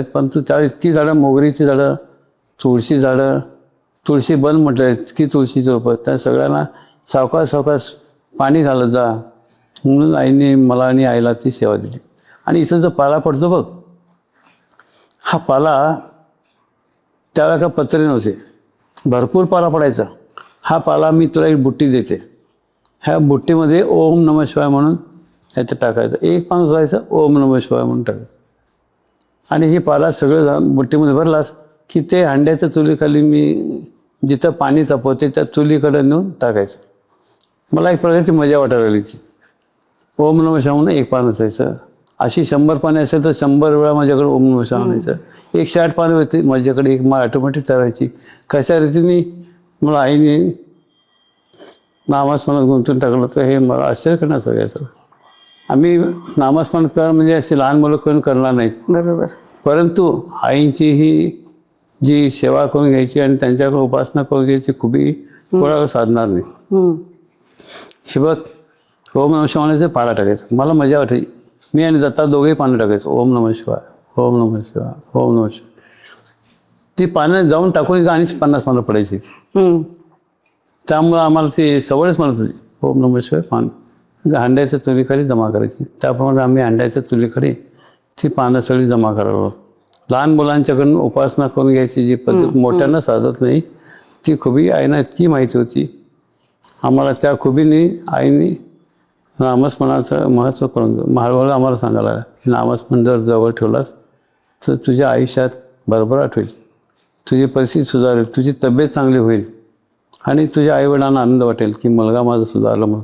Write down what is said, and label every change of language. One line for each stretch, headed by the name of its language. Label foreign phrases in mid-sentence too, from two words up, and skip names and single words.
Marathi: परंतु त्या इतकी झाडं, मोगरीची झाडं, तुळशी झाडं, तुळशी बन म्हटलं, इतकी तुळशीची रोपं, त्या सगळ्यांना सावकाश सावकाश पाणी घालत जा म्हणून आईने मला आणि आईला ती सेवा दिली. आणि इथं जो पाला पडतो बघ, हा पाला, त्याला का पत्रे नव्हते, भरपूर पाला पडायचा. हा पाला मी तुला एक बुट्टी देते, ह्या बुट्टीमध्ये
Sanskrit: ओम नमः शिवाय
Marathi: म्हणून ह्याच्यात टाकायचं. एक पान जायचं,
Sanskrit: ओम नमः शिवाय
Marathi: म्हणून टाकायचं. आणि ही पाला सगळं बुट्टीमध्ये भरलास की ते हांड्याच्या चुलीखाली मी जिथं पाणी तापवते त्या चुलीकडे नेऊन टाकायचं. मला एक प्रकारची मजा वाटायला लागली ती.
Sanskrit: ओम नमः शिवाय
Marathi: म्हणून एक पान असायचं. अशी 100 पाने असेल तर 100 वेळा माझ्याकडे
Sanskrit: ओम नमः शिवाय
Marathi: आणायचं. 160 पाने होती माझ्याकडे, एक माळ ऑटोमॅटिक तयारायची. कशा रीतीने मला आईने नामस्मरणात गुंतून टाकलं तर हे मला आश्चर्य करण्याचं सगळ्याचं. आम्ही नामस्मरण कर म्हणजे असे लहान मुलं करून करणार नाहीत, बरोबर. परंतु आईंची ही जी सेवा करून घ्यायची आणि त्यांच्याकडे उपासना करून घ्यायची खूपही कोणाला साधणार नाही. हे बघ,
Sanskrit: ओम नमः शिवायचे
Marathi: पाला टाकायचं. मला मजा वाटायची. मी आणि दत्ता दोघेही पानं टाकायचं.
Sanskrit: ओम नमः शिवाय, ओम नमः शिवाय, ओम नमः शिवाय.
Marathi: ती पानं जाऊन टाकून आणि 50 पानं पडायची. त्यामुळं आम्हाला ती सवयच म्हणत होती,
Sanskrit: ओम नमः शिवाय
Marathi: पान हांड्याच्या चुलीखाली जमा करायची. त्याप्रमाणे आम्ही हांड्याच्या चुलीखाली ती पानं सगळी जमा करावं. लहान मुलांच्याकडून उपासना करून घ्यायची जी पद्धत मोठ्यांना साधत नाही, ती खुबी आईना इतकी माहिती होती. आम्हाला त्या खुबीने आईने नामस्मरणाचं महत्त्व करून हळूहळू आम्हाला सांगायला लागलं की नामस्मरण जर जवळ ठेवलास तर तुझ्या आयुष्यात भरभराट होईल, तुझी परिस्थिती सुधारेल, तुझी तब्येत चांगली होईल आणि तुझ्या आईवडिलांना आनंद वाटेल की मुलगा माझा सुधारला म्हणून.